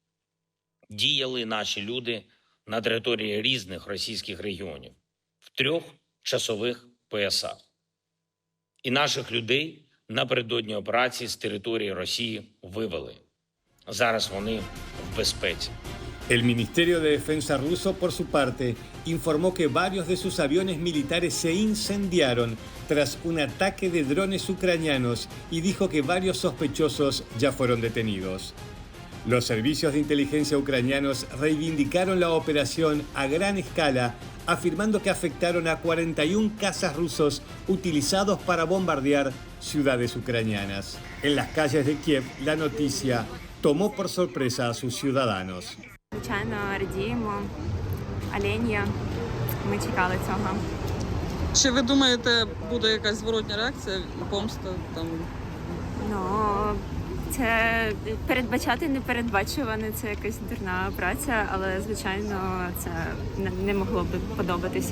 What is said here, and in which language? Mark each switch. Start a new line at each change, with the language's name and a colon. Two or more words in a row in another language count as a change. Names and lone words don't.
Ukrainian: Діяли наші люди на території різних російських регіонів в 3 часових поясах. І наших людей напередодні операції з території Росії вивели. Зараз вони в безпеці.
Spanish: El Ministerio de Defensa ruso, por su parte, informó que varios de sus aviones militares se incendiaron tras un ataque de drones ucranianos y dijo que varios sospechosos ya fueron detenidos. Los servicios de inteligencia ucranianos reivindicaron la operación a gran escala, afirmando que afectaron a 41 cazas rusos utilizados para bombardear ciudades ucranianas. En las calles de Kiev, la noticia tomó por sorpresa a sus ciudadanos.
Ukrainian: Звичайно, радіємо. Оленя. Ми чекали цього. Чи ви думаєте, буде якась зворотня реакція, помста там? Ну, це передбачати непередбачуване, це якась дурна праця, але, звичайно, це не могло б подобатися.